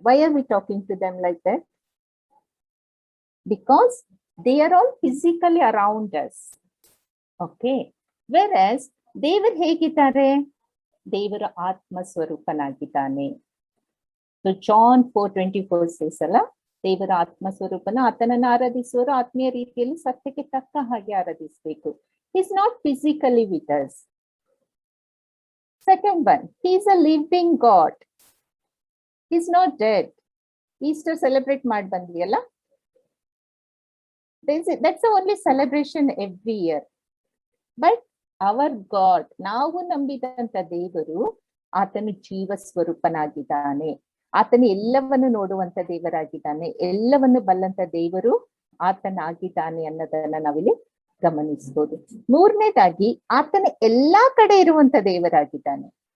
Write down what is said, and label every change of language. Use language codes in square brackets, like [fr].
[en] Why are we talking to them like that? Because they are all physically around us. Okay. [kn] Virus ದೇವರು ಹೇಗಿದ್ದಾರೆ? ದೇವರು ಆತ್ಮ ಸ್ವರೂಪನಾಗಿದ್ದಾನೆ. John 4:24 says ಅಲ್ಲ, ದೇವರ ಆತ್ಮ ಸ್ವರೂಪನ, ಆತನನ್ನು ಆರಾಧಿಸುವರು ಆತ್ಮೀಯ ರೀತಿಯಲ್ಲಿ ಸತ್ಯಕ್ಕೆ ತಕ್ಕ ಹಾಗೆ ಆರಾಧಿಸಬೇಕು. [en] He is not physically with us. Second one, he is a living God. He is not dead. Easter celebrate [kn] ಮಾಡಿ ಬಂದ್ವಿ ಅಲ್ಲ, [en] that's the only celebration every year. But our God, [kn] ನಾವು ನಂಬಿದಂತ ದೇವರು, ಆತನು ಜೀವ ಸ್ವರೂಪನಾಗಿದ್ದಾನೆ. ಆತನು ಎಲ್ಲವನ್ನು ನೋಡುವಂತ ದೇವರಾಗಿದ್ದಾನೆ, ಎಲ್ಲವನ್ನು ಬಲ್ಲಂತ ದೇವರು ಆತನಾಗಿದ್ದಾನೆ ಅನ್ನೋದನ್ನ ನಾವಿಲ್ಲಿ ಗಮನಿಸಬಹುದು. ಮೂರನೇದಾಗಿ, ಆತನ ಎಲ್ಲಾ ಕಡೆ ಇರುವಂತ ದೇವರಾಗಿದ್ದಾನೆ.